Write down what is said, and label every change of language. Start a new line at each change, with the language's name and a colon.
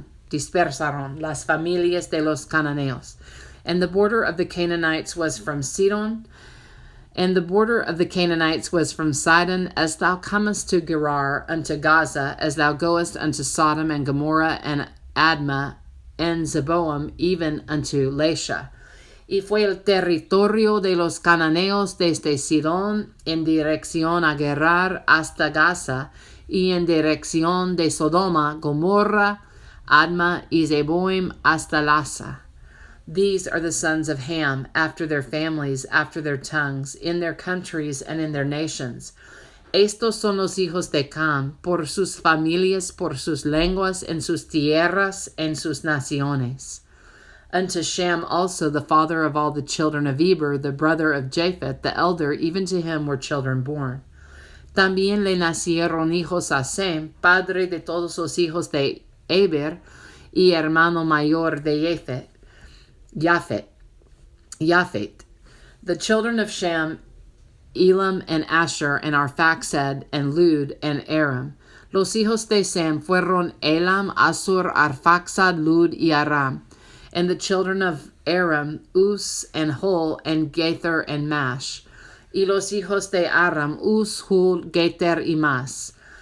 Spanish: Dispersaron las familias de los cananeos.
English: And the border of the Canaanites was from Sidon, and the border of the Canaanites was from Sidon, as thou comest to Gerar unto Gaza, as thou goest unto Sodom and Gomorrah and Admah and Zeboam, even unto Lasha.
Spanish: Y fue el territorio de los cananeos desde Sidón en dirección a Gerar hasta Gaza, y en dirección de Sodoma, Gomorra, Admah y Zeboim hasta Lasa.
English: These are the sons of Ham, after their families, after their tongues, in their countries and in their nations.
Spanish: Estos son los hijos de Cam, por sus familias, por sus lenguas, en sus tierras, en sus naciones.
English: Unto Shem also, the father of all the children of Eber, the brother of Japheth, the elder, even to him were children born.
Spanish: También le nacieron hijos a Sem, padre de todos los hijos de Eber, y hermano mayor de Japhet.
English: The children of Shem, Elam and Asher, and Arphaxad, and Lud, and Aram.
Spanish: Los hijos de Sem fueron Elam, Asur, Arphaxad, Lud, y Aram.
English: And the children of Aram, Uz, and Hul, and Gether, and Mash.
Spanish: Y los hijos de Aram, Uz, Hul, Gether, y Mas.